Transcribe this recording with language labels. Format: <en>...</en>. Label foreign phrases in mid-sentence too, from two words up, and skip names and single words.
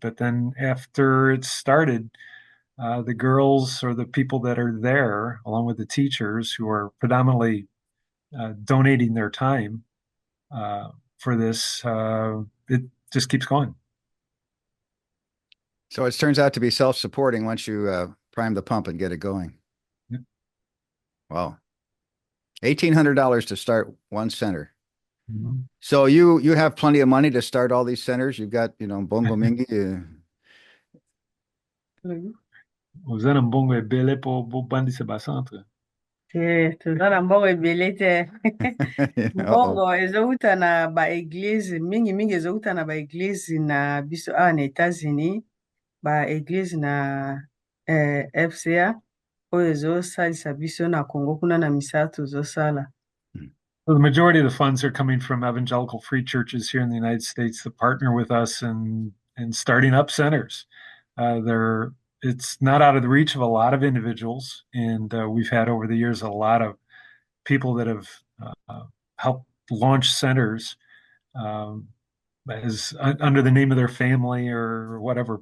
<en>But then after it's started, the girls or the people that are there, along with the teachers who are predominantly donating their time for this, it just keeps going. So it turns out to be self-supporting once you prime the pump and get it going. Yep. Wow. $1,800 to start one center. Mm-hmm. So you have plenty of money to start all these centers. You've got,</en> <ln>bongo mingi. Usando mbongo ebele po bobandisa ba centre. toza na mbongo ebele te Uh-oh. mbongo ezouta na baeglize mingimingi ezouta na baeglize na biso awa na États-Unis baeglize na FCA oyo ezosalisa biso na Congo kuna na misala tozosala.</ln> <en>So the majority of the funds are coming from evangelical free churches here in the United States that partner with us in starting up centers. It's not out of the reach of a lot of individuals, and we've had over the years a lot of people that have helped launch centers as under the name of their family or whatever.</en>